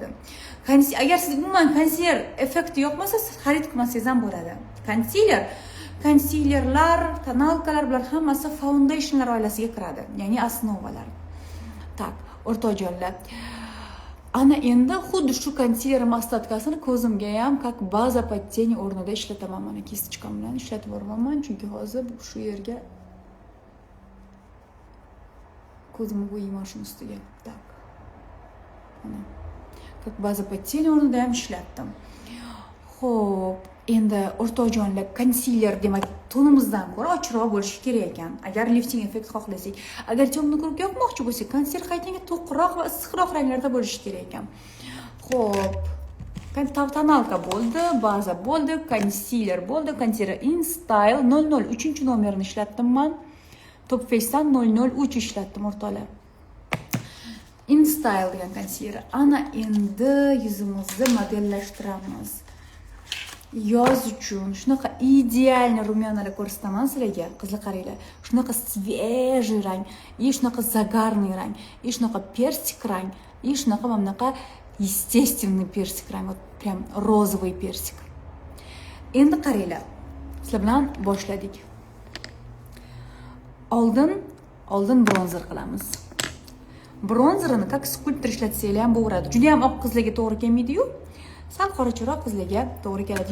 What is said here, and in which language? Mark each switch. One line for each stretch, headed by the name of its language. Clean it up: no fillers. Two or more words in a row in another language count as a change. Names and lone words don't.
Uzbek: Agar siz umuman konsiler effekti yoqmasa, xarid qilmasangiz ham bo'ladi. Konsilerlar, tonalkalar bular hammasi foundationlar oilasiga kiradi, ya'ni osnovalar. Tak, o'rtoqjonlar. Ana endi xuddi shu konsiler maslatkasini ko'zimga ham
Russian: как baza под тень
Uzbek: o'rnida ishlataman. Mana kistichkam bilan ishlatib boraman, chunki hozir shu yerga ko'zimni qo'yaman shuni ustiga. Tak. Mana
Russian: как baza под тень
Uzbek: o'rnida ham ishlatdim. Xo'p, Endi o'rtoqjonlar, konsiler demak tonimizdan ko'ra ochroq bo'lishi kerak ekan. Agar lifting effekt xohlasak, agar temni ko'rib yoqmoqchi bo'lsak, konsiler qaytanga to'qroq va issiqroq ranglarda bo'lishi kerak ekan. Xo'p. Tonalka bo'ldi, baza bo'ldi, konsiler bo'ldi, konsiler in style 003 nomerini ishlatdim men. Top Face'dan 003 ishlatdim o'rtoqlar. In style degan konsiler. Ana endi yuzimizni modellashtiramiz. Yoz uchun shunaqa idealniy rumyonalar ko'rsataman sizlarga. Qizlar qaranglar. Shunaqa свежий rang, и shunaqa zagarniy rang, и shunaqa persik rang, и shunaqa mamnaqa естественный persik rang,
Russian: вот прям розовый
Uzbek: persik. Endi qaranglar. Sizlar bilan boshladik. Oldin bronzer qilamiz. Bronzerini
Russian: как skulptor
Uzbek: ishlatsanglar ham bo'laveradi. Juda ham oq qizlarga to'g'ri kelmaydi-yu. Sal qorachiroq qizlarga to'g'ri keladi.